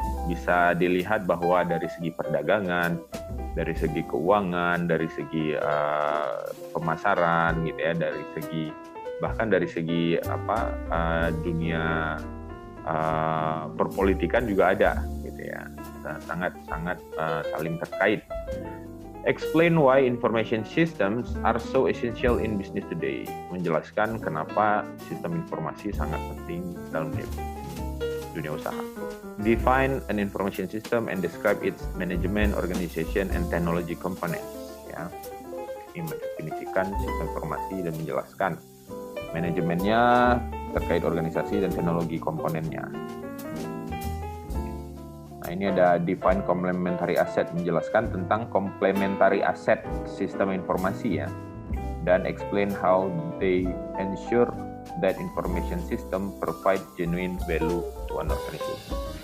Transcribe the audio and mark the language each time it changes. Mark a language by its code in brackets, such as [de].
[id] Bisa dilihat bahwa dari segi perdagangan, dari segi keuangan, dari segi pemasaran, gitu ya, dari segi bahkan dari segi dunia perpolitikan juga ada, gitu ya, sangat saling terkait. [en] Explain why information systems are so essential in business today. [id] Menjelaskan kenapa sistem informasi sangat penting dalam dunia usaha. [en] Define an information system and describe its management, organization, and technology components. [id] Ya, ini mendefinisikan sistem informasi dan menjelaskan manajemennya terkait organisasi dan teknologi komponennya. Nah, ini ada [en] define complementary asset, [id] menjelaskan tentang [en] complementary asset [id] sistem informasi ya, dan [en] explain how they ensure that information system provide genuine value to an organization.